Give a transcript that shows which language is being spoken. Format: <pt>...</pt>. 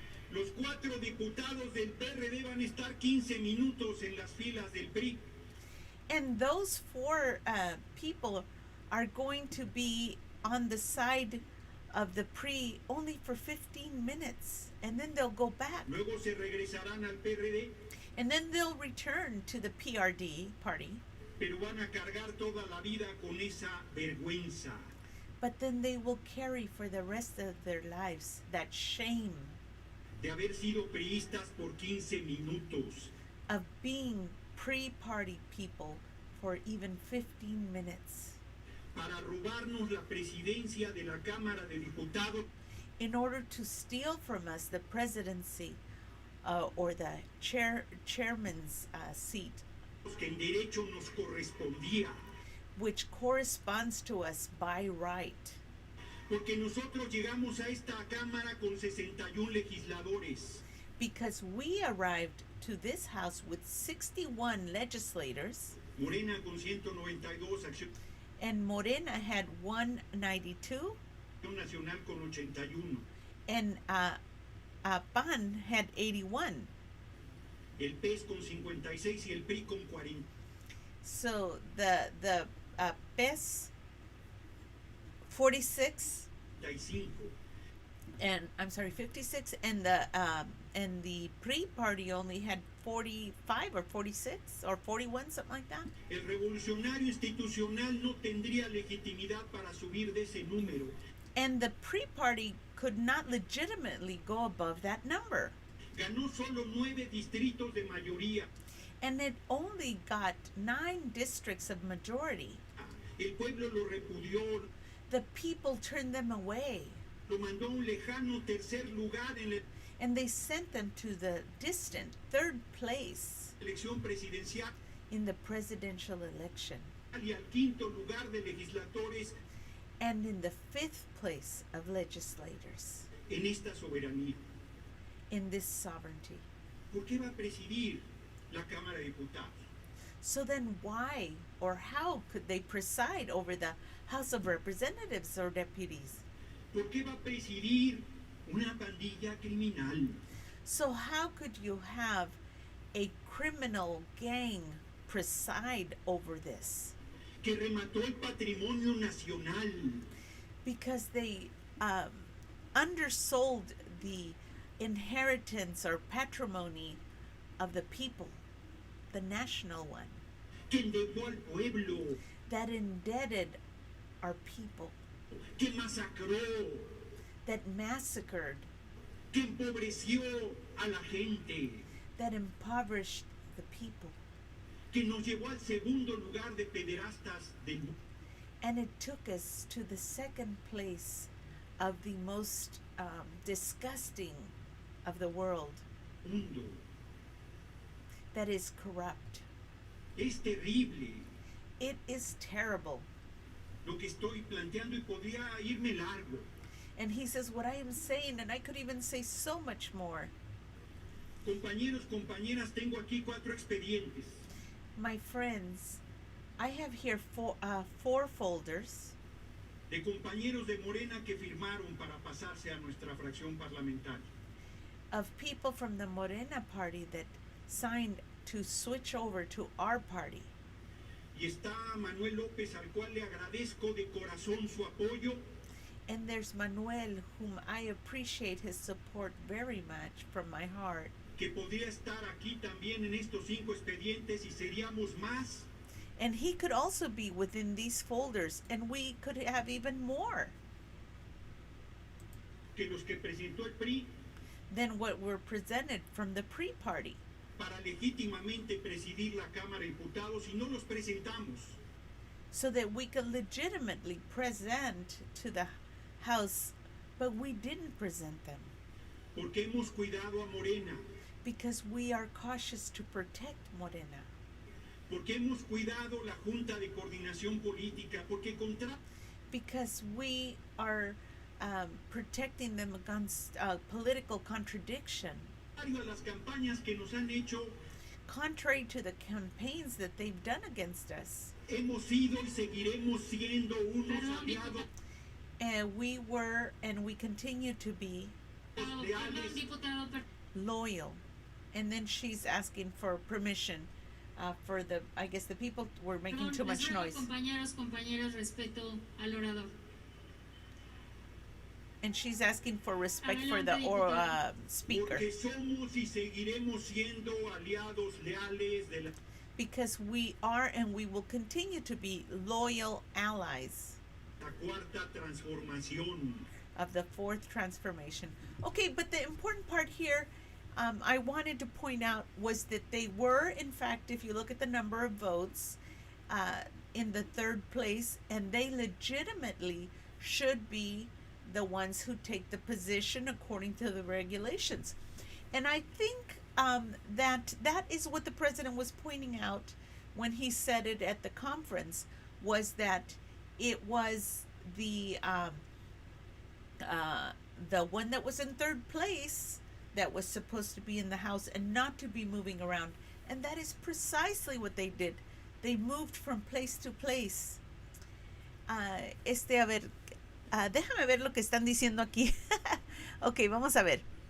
<es>Los 4 diputados del PRD van a estar 15 minutos en las filas del PRI.</es> <en>And those 4 people are going to be on the side of the pre only for 15 minutes, and then they'll go back,</en> <es>Luego se regresarán al PRD,</es> <en>and then they'll return to the PRD party,</en> <es>pero van a cargar toda la vida con esa vergüenza.</es> <en>but then they will carry for the rest of their lives that shame</en> <es>De haber sido priistas por 15 minutos.</es> <en>of being pre-party people for even 15 minutes</en> <es>Para robarnos la presidencia de la Cámara de Diputados</es> <en>in order to steal from us the presidency or the chairman's seat,</en> <es>que en derecho nos correspondía.</es> <en>which corresponds to us by right.</en> <es>Porque nosotros llegamos a esta Cámara con 61 legisladores.</es> <en>Because we arrived to this house with 61 legislators,</en> <es>Morena con 192, Acción</es> <en>and Morena had 192,</en> <es>Nacional con 81.</es> <en>and PAN had 81.</en> <es>El PES con 56 y el PRI con 40.</es> <en>So the PES 46,</en> <es>55.</es> <en>and I'm sorry, 56, and the pre-party only had 45 or 46 or 41, something like that.</en> <es>El revolucionario institucional no tendría legitimidad para subir de ese número.</es> <en>And the pre-party could not legitimately go above that number.</en> <es>Ganó solo 9 distritos de mayoría.</es> <en>And it only got 9 districts of majority.</en> <es>El pueblo lo repudió,</es> <en>The people turned them away,</en> <es>lo mandó a un lejano tercer lugar en la</es> <en>and they sent them to the distant 3rd place</en> <es>elección presidencial</es> <en>in the presidential election,</en> <es>y al quinto lugar de legisladores</es> <en>and in the 5th place of legislators</en> <es>en esta soberanía.</es> <en>in this sovereignty.</en> <es>¿Por qué va a presidir la Cámara de Diputados?</es> <en>So then why or how could they preside over the House of Representatives or deputies?</en> <es>¿Por qué va a presidir una pandilla criminal?</es> <en>So how could you have a criminal gang preside over this?</en> <es>Que remató el patrimonio nacional,</es> <en>Because they undersold the inheritance or patrimony of the people, the national one,</en> <es>que endeudó al pueblo,</es> <en>that indebted our people,</en> <es>que masacró,</es> <en>that massacred,</en> <es>que empobreció a la gente,</es> <en>that impoverished the people.</en> <es>que nos llevó al segundo lugar de pederastas del mundo.</es> <en>And it took us to the 2nd place of the most disgusting of the world, that is corrupt.</en> <es>Es terrible</es> <en>It is terrible.</en> <es>lo que estoy planteando y podría irme largo.</es> <en>And he says what I am saying, and I could even say so much more.</en> <es>Compañeros, compañeras, tengo aquí 4 expedientes.</es> <en>My friends, I have here four folders</en> <es>de compañeros de Morena que firmaron para pasarse a nuestra fracción parlamentaria.</es> <en>of people from the Morena party that signed to switch over to our party.</en> <es>Y está Manuel López, al cual le agradezco de corazón su apoyo,</es> <en>And there's Manuel, whom I appreciate his support very much from my heart.</en> <es>que podría estar aquí también en estos 5 expedientes y seríamos más.</es> <en>And he could also be within these folders, and we could have even more</en> <es>Que los que presentó el PRI</es> <en>than what were presented from the pre-party,</en> <es>para legítimamente presidir la Cámara de Diputados y no los presentamos.</es> <en>so that we could legitimately present to the House, but we didn't present them</en> <es>Porque hemos cuidado a Morena,</es> <en>because we are cautious to protect Morena,</en> <es>porque hemos cuidado la Junta de Coordinación Política, porque</es> <en>because we are protecting them against political contradiction,</en> <es>contrario a las campañas que nos han hecho,</es> <en>contrary to the campaigns that they've done against us.</en> <es>hemos sido y seguiremos siendo unos aliados</es> <en>And we were and we continue to be</en> <es>leales</es> <en>loyal. And then she's asking for permission for the, I guess the people were making too much noise.</en> <es>Compañeras, respeto al orador.</es> <en>And she's asking for respect for the</en> <es>Adelante,</es> <en>speaker.</en> <es>porque somos y seguiremos siendo aliados leales de la</es> <en>Because we are and we will continue to be loyal allies</en> <es>Cuarta Transformación.</es> <en>of the fourth transformation. Okay, but the important part here I wanted to point out was that they were, in fact, if you look at the number of votes, in the third place, and they legitimately should be the ones who take the position according to the regulations. And I think that is what the president was pointing out when he said it at the conference, was that it was the one that was in third place that was supposed to be in the House and not to be moving around. And that is precisely what they did. They moved from place to place.</en> <es>A ver, déjame ver lo que están diciendo aquí. Ok, vamos a ver.</es>